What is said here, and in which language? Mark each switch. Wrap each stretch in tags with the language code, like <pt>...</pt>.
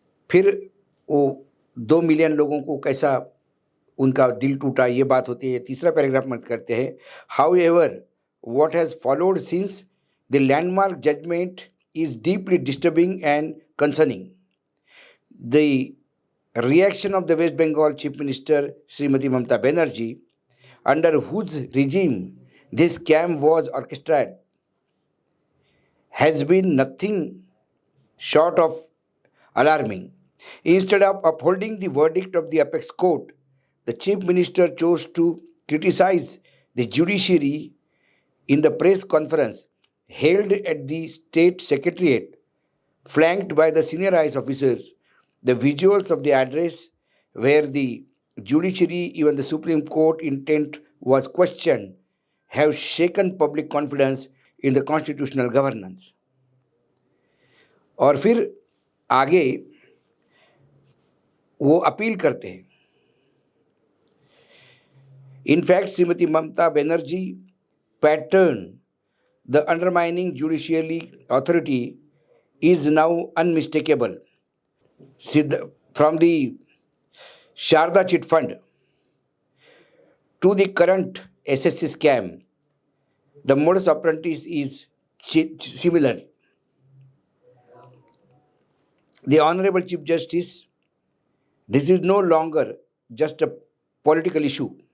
<hi>फिर वो 2 मिलियन लोगों को कैसा उनका दिल टूटा, ये बात होती है। तीसरा पैराग्राफ मत करते हैं,</hi> <en>However what has followed since the landmark judgment is deeply disturbing and concerning. The reaction of the West Bengal Chief Minister Srimati Mamata Banerjee, under whose regime this scam was orchestrated, has been nothing short of alarming. Instead of upholding the verdict of the apex court, the Chief Minister chose to criticize the judiciary in the press conference held at the State Secretariat, flanked by the senior IAS officers. The visuals of the address, where the judiciary, even the Supreme Court intent was questioned, have shaken public confidence in the constitutional governance।</en> <hi>और फिर आगे वो appeal करते हैं,</hi> <en>in fact Shrimati Mamata Banerjee pattern the undermining judiciary authority is now unmistakable। From the Sharda Chit Fund to the current SSC scam, the modus operandi is similar। The Honorable Chief Justice, this is no longer just a political issue.</en>